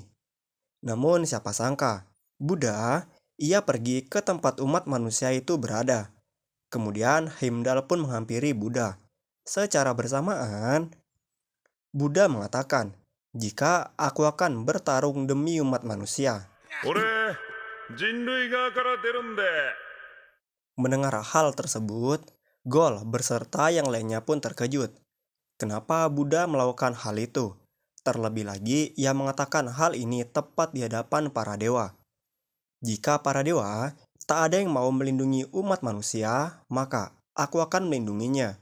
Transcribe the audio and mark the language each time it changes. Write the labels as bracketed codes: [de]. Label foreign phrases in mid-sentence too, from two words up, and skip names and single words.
[id] Namun siapa sangka, Buddha ia pergi ke tempat umat manusia itu berada. Kemudian Heimdall pun menghampiri Buddha. Secara bersamaan, Buddha mengatakan, "Jika aku akan bertarung demi umat manusia." [ja] 俺人類側から出るんで [id] Mendengar hal tersebut, Gol beserta yang lainnya pun terkejut. Kenapa Buddha melakukan hal itu? Terlebih lagi, ia mengatakan hal ini tepat di hadapan para dewa. Jika para dewa tak ada yang mau melindungi umat manusia, maka aku akan melindunginya.